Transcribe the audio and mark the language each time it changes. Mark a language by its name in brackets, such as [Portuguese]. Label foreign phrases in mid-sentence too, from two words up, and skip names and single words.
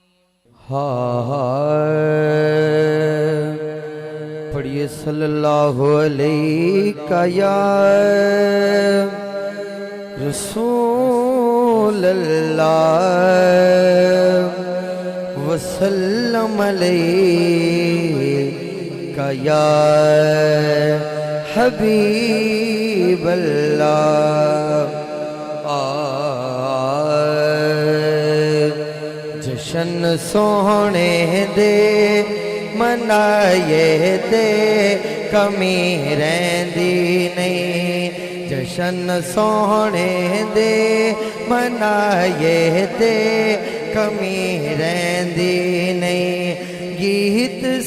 [Arabic] پڑھیے صلى الله عليه يا رسول الله وسلم عليك يا حبيب الله [Punjabi] ਜਸ਼ਨ ਸੋਹਣੇ ਦੇ ਮਨਾਏ ਤੇ ਕਮੀ ਰਹਿੰਦੀ ਨਹੀਂ ਜਸ਼ਨ ਸੋਹਣੇ ਦੇ ਮਨਾਏ ਤੇ ਕਮੀ ਰਹਿੰਦੀ ਨਹੀਂ ਗੀਤ